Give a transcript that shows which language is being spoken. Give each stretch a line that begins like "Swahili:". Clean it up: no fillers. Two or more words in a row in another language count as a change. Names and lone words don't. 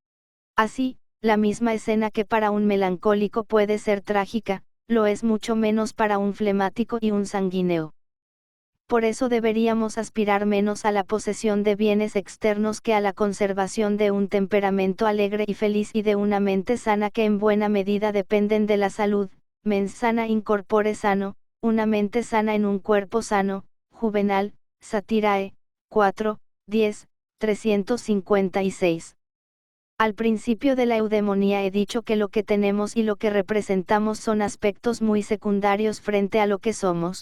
Spanish: Así, la misma escena que para un melancólico puede ser trágica, lo es mucho menos para un flemático y un sanguíneo. Por eso deberíamos aspirar menos a la posesión de bienes externos que a la conservación de un temperamento alegre y feliz y de una mente sana que en buena medida dependen de la salud,
Latin: mens sana in corpore sano,
Spanish: una mente sana en un cuerpo sano. Juvenal, Satirae, 4, 10, 356. Al principio de la eudemonía he dicho que lo que tenemos y lo que representamos son aspectos muy secundarios frente a lo que somos.